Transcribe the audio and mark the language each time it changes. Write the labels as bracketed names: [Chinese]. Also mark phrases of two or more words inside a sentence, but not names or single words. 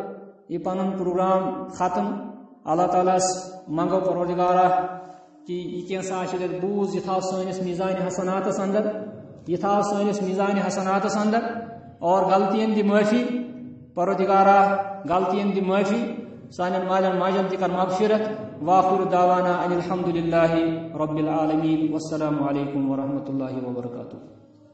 [Kashmiri] یہِ پنُن پروگرام ختم اللہ تعالیٰ ہس منگو پروردگارا کہ یہ کینٛژھا اَسہِ ییٚتہِ بوٗز یہِ تھاو سٲنِس میٖزانہِ حسناتس اندر یہِ تھاو سٲنِس میٖزانہِ حسناتس اندر اور غلطین دِ معٲفی پروردگارا غلطین دِ معٲفی سانٮ۪ن مالٮ۪ن ماجٮ۪ن تہِ کر مغفرت [Arabic] واخر دعوانا ان الحمد للہ رب العالمین والسلام علیکم ورحمۃ اللہ وبرکاتہ.